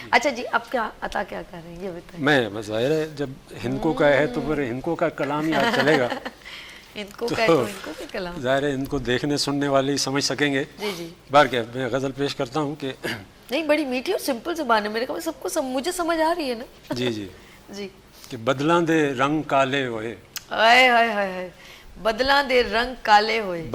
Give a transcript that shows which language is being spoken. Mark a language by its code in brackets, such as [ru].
[ur] اچھا جی, اب کیا عطا کیا کر رہے ہیں یہ بتائیں. میں ظاہر ہے جب ہندکو کا ہے تو پھر ہندکو کا کلام ہی آج چلے گا. ہندکو کا ہے تو ہندکو کا کلام, ظاہر ہے ان کو دیکھنے سننے والے ہی سمجھ سکیں گے. جی جی, بار کیا میں غزل پیش کرتا ہوں کہ نہیں بڑی میٹھی اور سمپل زبان ہے, میرے خیال میں سب کو مجھے سمجھ آ رہی ہے نا. جی جی جی, [hno] کہ بدلاں دے رنگ کالے ہوئے, ہائے ہائے ہائے, بدلاں دے رنگ کالے ہوئے,